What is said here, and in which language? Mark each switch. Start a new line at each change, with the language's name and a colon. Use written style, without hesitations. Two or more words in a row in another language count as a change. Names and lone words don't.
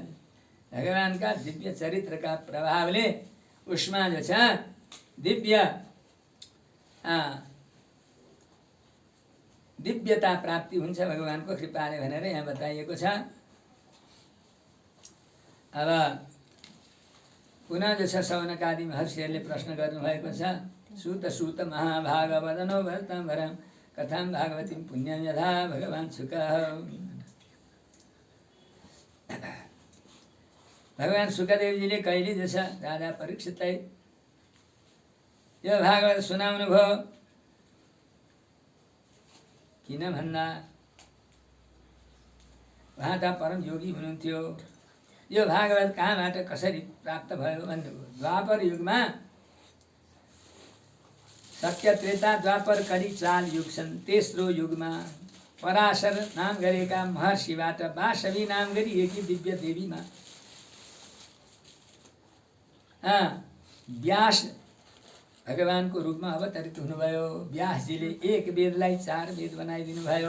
Nepali: भगवानका दिव्य चरित्रका प्रभावले उसमा जो छ दिव्यता प्राप्ति हुन्छ भगवानको कृपाले भनेर यहाँ बताइएको छ। अब पुनः जो छ सौनकादि महर्षिहरूले प्रश्न गर्नुभएको छ।
Sanskrit: सूत सूत महाभाग वदनो भरतं भरं कथां भागवतीं पुण्यं यथा भगवान् शुकः।
Nepali: भगवान शुकदेवजीले कहिले जो छ राजा परीक्षितलाई यो भागवत सुनाउनु भयो। किन भन्दा उहाँ त परम योगी हुनुहुन्थ्यो। यो भागवत कहाँबाट कसरी प्राप्त भयो भन्नुभयो। द्वापर युगमा सत्य त्रेता द्वापर करी 4 युग छन्। तेस्रो युगमा पराशर नाम गरेका महर्षिबाट वासवी नाम गरी एकी दिव्य देवीमा व्यास भगवानको रूपमा अवतरित हुनुभयो। व्यासजीले एक वेदलाई 4 वेद बनाइदिनु भयो।